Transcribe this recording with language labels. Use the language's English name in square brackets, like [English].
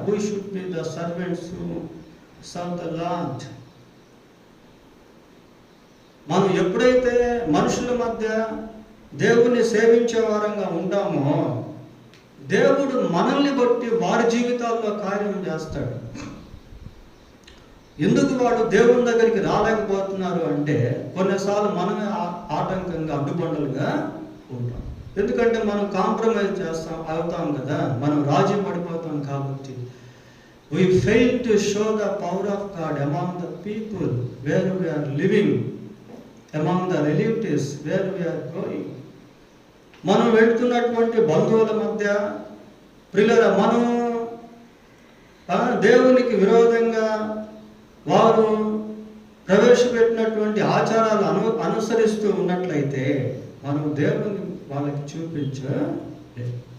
[English] We should be the servants who serve the Lord. [Telugu] మనం ఎప్పుడైతే మనుషుల మధ్య దేవుణ్ణి సేవించే వారంగా ఉంటామో, దేవుడు మనల్ని బట్టి వారి జీవితాల్లో కార్యం చేస్తాడు. ఎందుకు వాడు దేవుని దగ్గరికి రాలేకపోతున్నారు అంటే కొన్నిసార్లు మనమే ఆటంకంగా అడ్డుబండలుగా ఉంటాం. ఎందుకంటే మనం కాంప్రమైజ్ అవుతాం కదా, మనం రాజీ పడిపోతాం కాబట్టి. [English] We fail to show the power of God among the people where we are living, among the relatives where we are going. [Telugu] మనం వెళ్తున్నటువంటి బంధువుల మధ్య ప్రియులారా, మనం దేవునికి విరోధంగా వారు ప్రవేశపెట్టినటువంటి ఆచారాలు అనుసరిస్తూ ఉన్నట్లయితే మనం దేవుని వాళ్ళకి చూపించలేదు.